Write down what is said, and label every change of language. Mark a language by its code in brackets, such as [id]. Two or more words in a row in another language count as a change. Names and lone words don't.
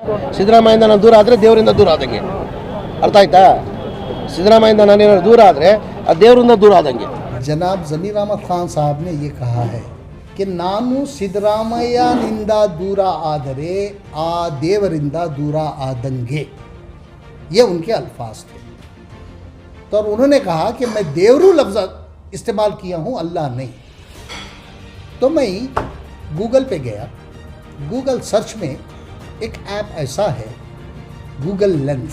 [kn] ಸಿದ್ದರಾಮಯ್ಯಯಿಂದ ನಾನು ದೂರ ಆದರೆ ದೇವರಿಂದ ದೂರ ಆದಂಗೆ. ಅರ್ಥ ಆಯ್ತಾ? ಸಿದ್ದರಾಮಯ್ಯದಿಂದ ನಾನೇನಾದ್ರು ದೂರ ಆದರೆ ಆ ದೇವರಿಂದ ದೂರ ಆದಂಗೆ. [hi] जनाब ज़मीर अहमद खान साहब ने ये कहा है कि [kn] ನಾನು ಸಿದ್ದರಾಮಯ್ಯನಿಂದ ದೂರ ಆದರೆ ಆ ದೇವರಿಂದ ದೂರ ಆದಂಗೆ. [hi] ये उनके अल्फाज थे. तो और उन्होंने कहा कि मैं देवरू लफ्ज़ इस्तेमाल किया हूँ, अल्लाह नहीं. तो मैं गूगल पे गया. गूगल सर्च में एक ऐप ऐसा है गूगल लेंस.